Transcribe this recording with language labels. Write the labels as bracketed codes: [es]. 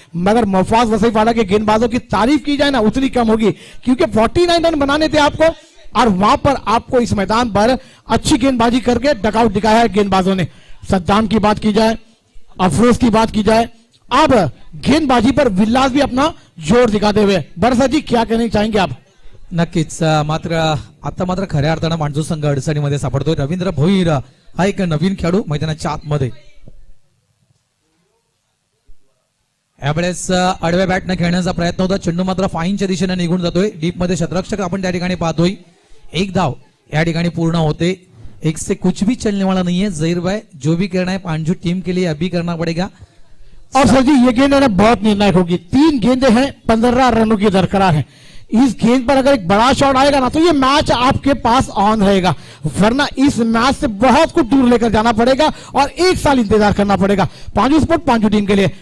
[hi] मगर मुफास वसीफाड़ा के गेंदबाजों की तारीफ की जाए ना उतनी कम होगी, क्योंकि 49 रन बनाने थे आपको और वहां पर आपको इस मैदान पर अच्छी गेंदबाजी करके डकआउट दिखाया है गेंदबाजों ने. सद्दाम की बात की जाए, अफरोज की बात की जाए, अब गेंदबाजी पर विलास भी अपना जोर दिखाते हुए. बरसा जी क्या कहना चाहेंगे आप? [mr] नक्कीच मात्र आता मात्र खऱ्या अर्थानं मांडू संघ अडचणीमध्ये सापडतोय. रवींद्र भोईर हा एक नवीन खेळाडू मैदानाच्या आतमध्ये. यावेळेस आडव्या बॅटनं खेळण्याचा प्रयत्न होता, चेंडू मात्र फाईनच्या दिशेने निघून जातोय. डीप मध्ये शतरक्षक आपण त्या ठिकाणी पाहतोय. 1 धाव या ठिकाणी पूर्ण होते. [hi] 1 से कुछ भी चलने वाला नहीं है. जहीर भाई जो भी करना है पांचू टीम के लिए अभी करना पड़ेगा. और सर जी ये गेंद है ना बहुत निर्णायक होगी. 3 गेंदे हैं 15 रनों की दरकार है. इस गेंद पर अगर एक बड़ा शॉट आएगा ना तो ये मैच आपके पास ऑन रहेगा, वरना इस मैच से बहुत कुछ दूर लेकर जाना पड़ेगा और 1 साल इंतजार करना पड़ेगा पांचू स्पोर्ट पांचू टीम के लिए.